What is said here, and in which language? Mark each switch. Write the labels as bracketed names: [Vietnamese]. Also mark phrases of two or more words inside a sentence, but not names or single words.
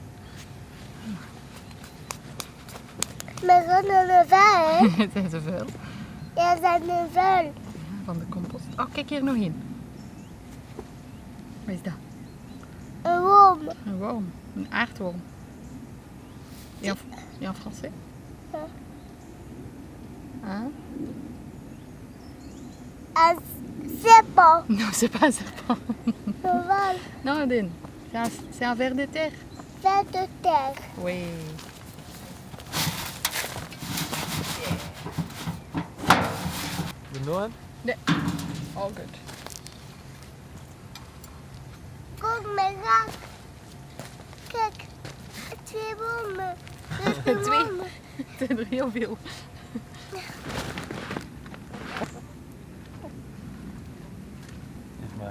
[Dutch] Maar gewoon een vuil. Het zijn zoveel. Ja, zijn een vuil. Ja, van de compost. Oh, kijk hier nog in. Wat is dat? Een worm. Een worm. Een aardworm. Ja, [French] en français? [Dutch] Ja. Hein? [French] Un serpent. Non, c'est pas un serpent. Een val. Non, Odin. C'est un ver de terre. Ver de terre. Oui. [English] You know it? Nee. All good. [Dutch] Kom maar raak. Kijk. 2 wormen. Dus de 2. wormen. Het zijn er heel veel. Doe maar.